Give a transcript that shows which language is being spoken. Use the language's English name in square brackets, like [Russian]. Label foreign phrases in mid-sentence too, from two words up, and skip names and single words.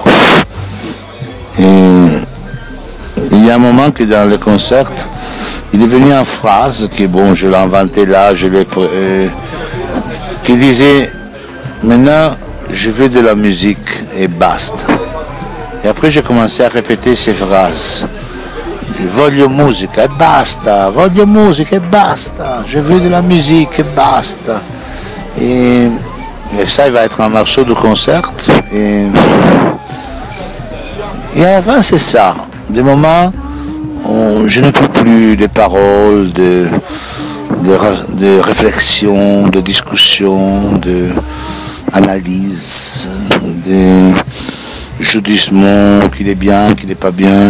[French] Et il y a un moment que dans le concert, il est venu une phrase que bon, je l'ai inventée là, qui disait maintenant je veux de la musique et basta. Et après j'ai commencé à répéter ces phrases. [Italian] Voglio musica e basta, voglio musica e basta, [French] je veux de la musique et basta. Et ça, il va être un morceau de concert. Et à la fin, c'est ça. Des moments où je ne trouve plus de paroles, de réflexion, de discussion, d'analyse, de jugement, qu'il est bien, qu'il n'est pas bien.